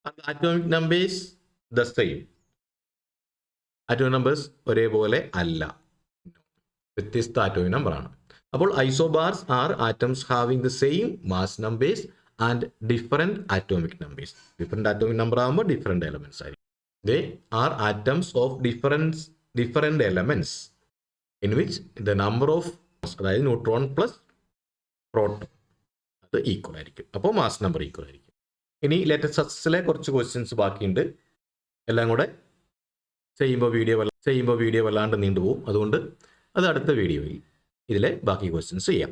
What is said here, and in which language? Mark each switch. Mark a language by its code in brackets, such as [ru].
[en] Atomic numbers the same. [ml] Atomic numbers ഒരേപോലെ അല്ല, വ്യത്യസ്ത ആറ്റോമിക് നമ്പറാണ്. [en] അപ്പോൾ isobars are atoms having the same mass numbers and different atomic numbers. [ml] Different atomic number ആകുമ്പോൾ different elements ആയിരിക്കും. [en] They are atoms of different elements in which the number of, [ml] അതായത് neutron plus proton, അത് equal ആയിരിക്കും. അപ്പോൾ mass number equal ആയിരിക്കും. ഇനി ലേറ്റസ്റ്റിലെ കുറച്ച് questions ബാക്കിയുണ്ട്. എല്ലാം കൂടെ ചെയ്യുമ്പോൾ വീഡിയോ വല്ലാണ്ട് നീണ്ടുപോകും. അതുകൊണ്ട് അത് അടുത്ത വീഡിയോയിൽ ഇതിലെ ബാക്കി ക്വസ്റ്റ്യൻസ് ചെയ്യാം.